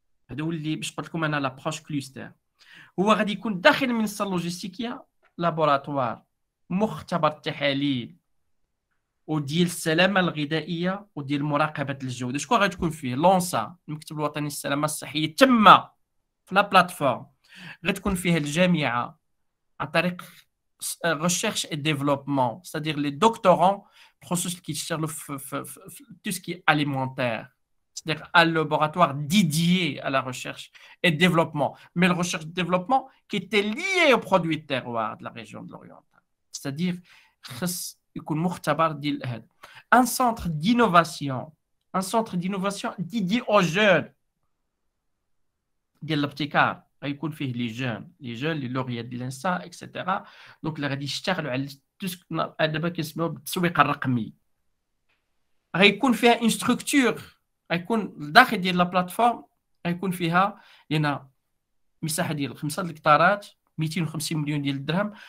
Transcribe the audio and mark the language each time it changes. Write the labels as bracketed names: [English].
[Arabic] هذا هو اللي باش قلت لكم انا لابروش كلوستر. هو غادي يكون داخل المنصه اللوجستيكيه لابوراتوار مختبر تحاليل وديال السلامه الغذائيه وديال مراقبه الجوده. شكون غادي تكون فيه؟ لونسا، المكتب الوطني للسلامه الصحيه، تم في لا بلاتفورم. غتكون فيها الجامعه عن طريق [French] recherche et développement, c'est-à-dire les doctorants [Arabic] خصوص اللي كيشتغلوا في [French] tout ce qui est alimentaire, c'est-à-dire un laboratoire dédié à la recherche et développement, mais la recherche et développement qui était liée aux produits de terroir de la région de l'Oriental, c'est-à-dire [Arabic] خص يكون مختبر ديال هذا. [French] un centre d'innovation dédié aux jeunes [Arabic] ديال الابتكار. غيكون فيه لي جون لي لوريات ديال الانسا اكسيتيرا. دونك اللي غادي يشتغلوا على دابا كنسميوه بالتسويق الرقمي. غيكون فيها ان ستركتور، غيكون داخل ديال لا بلاتفورم غيكون فيها لان مساحه ديال 5 الهكتارات 250 مليون ديال الدرهم.